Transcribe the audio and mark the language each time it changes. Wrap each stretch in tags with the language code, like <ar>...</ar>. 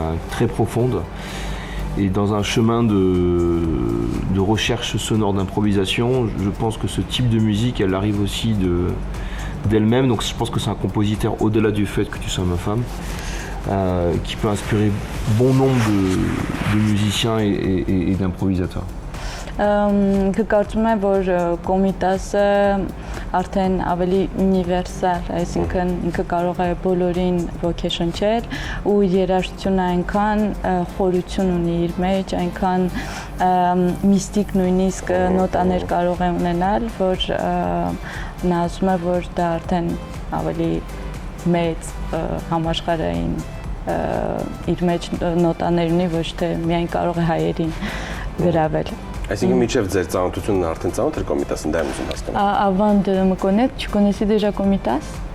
<fr>Très profonde et dans un chemin de recherche sonore d'improvisation, je pense que ce type de musique, elle arrive aussi d'elle-même, donc je pense que c'est un compositeur au-delà du fait que tu sois ma femme, qui peut inspirer bon nombre de musiciens et d'improvisateurs.</fr> <hy>Կկարծում եմ, որ Կոմիտասը արդեն ավելի ունիվերսալ, այսինքն ինքը կարող է բոլորին ոգեշնչել ու երաժշտությունը այնքան խորություն ունի իր մեջ, այնքան միստիկ նույնիսկ նոտաներ կարող է ունենալ, որ նա ասում է, որ դա արդեն ավելի մեծ համաշխարհային իր մեջ նոտաներ ունի, ոչ թե միայն կարող է հայերին գրավել։ Այսինքն մինչև ձեր ծանոթությունն արդեն ծանոթ էր Կոմիտասին, դա եմ ուզում հասկանալ։</hy> <fr>Avant de me connaître, tu connaissais déjà Komitas?</fr>